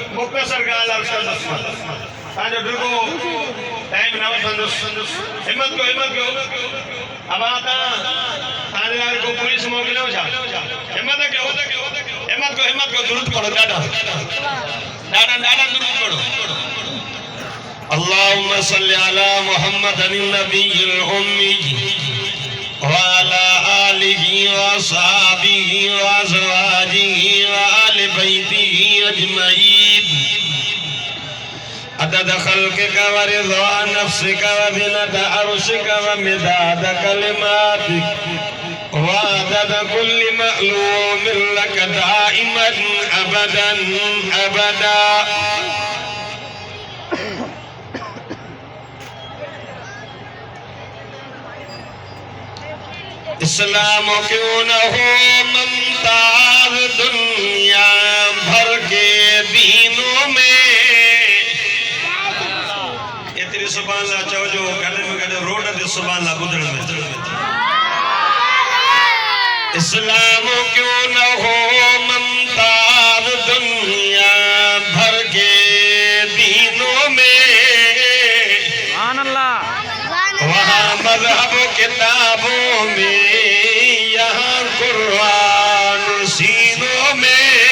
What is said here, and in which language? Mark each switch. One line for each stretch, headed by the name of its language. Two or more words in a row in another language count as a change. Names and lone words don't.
Sindhi: मुख़्तसर ॻाल्हि अर्ज़ु कंदुसि मां, तव्हांजो ॾुखो टाइम न वठंदुसि। हिम्मत कयो, हिम्मत कयो। अब तव्हांजे लाइ को पुलिस मोकिलियो छा? हिम्मत कयो, हिम्मत कयो, हिम्मत कयो। दुरूद पढ़ो, ॾाढा दुरूद पढ़ो।
Arabic: اللهم صل على محمد النبي الأمي وعلى آله وأصحابه وأزواجه وآل بيته أجمعين عدد خلقك ورضا نفسك وزنة عرشك ومداد كلماتك وعدد كل معلوم لك دائما أبدا أبدا.
Urdu: اسلام کیوں نہ ہو ممتاز دنیا بھر کے دینوں میں.
Sindhi: एतरी
Arabic: سبحان الله
Sindhi: चओ जो गॾ में गॾ रोड ते
Arabic: سبحان الله
Sindhi: ॿुधण में।
Urdu: اسلام کیوں نہ ہو ممتاز دنیا بھر کے دینوں میں.
Arabic: سبحان الله.
Urdu: وہاں مذہب کتابوں میں، یہاں قرآن سینوں میں.